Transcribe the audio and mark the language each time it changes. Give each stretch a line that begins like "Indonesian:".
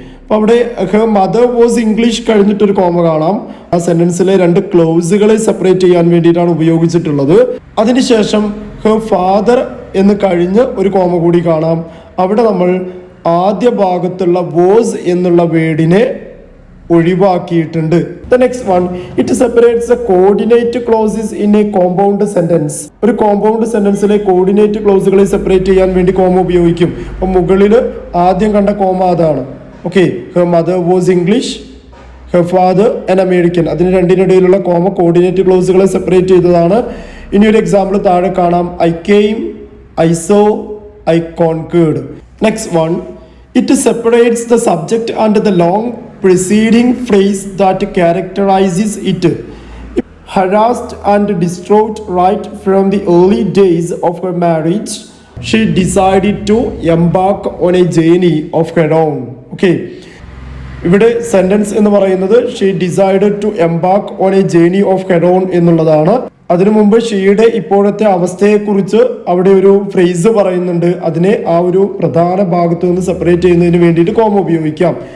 Malayalam: അപ്പോൾ അവിടെ
English: her mother was English
Malayalam: കഴിഞ്ഞിട്ടൊരു comma കാണാം. ആ സെന്റൻസിലെ രണ്ട് ക്ലോസുകളെ സെപ്പറേറ്റ് ചെയ്യാൻ വേണ്ടിയിട്ടാണ് ഉപയോഗിച്ചിട്ടുള്ളത്. അതിനുശേഷം ഹെർ ഫാദർ എന്ന് കഴിഞ്ഞ് ഒരു കോമ കൂടി കാണാം. അവിടെ നമ്മൾ ആദ്യ ഭാഗത്തുള്ള വാസ് എന്നുള്ള വേർഡിനെ ഒഴിവാക്കിയിട്ടുണ്ട്.
English: The next one, it separates the coordinate clauses in a compound sentence.
Malayalam: ഒരു കോമ്പൗണ്ട് സെന്റൻസിലെ കോർഡിനേറ്റ് ക്ലോസുകളെ സെപ്പറേറ്റ് ചെയ്യാൻ വേണ്ടി കോമ ഉപയോഗിക്കും. അപ്പം മുകളിൽ ആദ്യം കണ്ട കോമ അതാണ്. Okay,
English: Her mother was English, her father an American.
Malayalam: അതിന് രണ്ടിനിടയിലുള്ള കോമ കോർഡിനേറ്റ് ക്ലോസുകളെ സെപ്പറേറ്റ് ചെയ്തതാണ്. ഇനി ഒരു എക്സാമ്പിൾ താഴെ കാണാം.
English: I came, I saw, I conquered. Next one, it separates the subject and the long preceding phrase that characterizes it. Harassed and distraught right from the early days of her marriage, she decided to embark on a journey of her own.
Malayalam: Okay, ഇവിടെ sentence എന്ന് പറയുന്നത്
English: she decided to embark on a journey of her own
Malayalam: എന്നുള്ളതാണ്. അതിനു മുമ്പ് ഷീയുടെ ഇപ്പോഴത്തെ അവസ്ഥയെക്കുറിച്ച് അവിടെ ഒരു ഫ്രേസ് പറയുന്നുണ്ട്. അതിനെ ആ ഒരു പ്രധാന ഭാഗത്ത് നിന്ന് സെപ്പറേറ്റ് ചെയ്യുന്നതിന് വേണ്ടിയിട്ട് കോമ ഉപയോഗിക്കാം.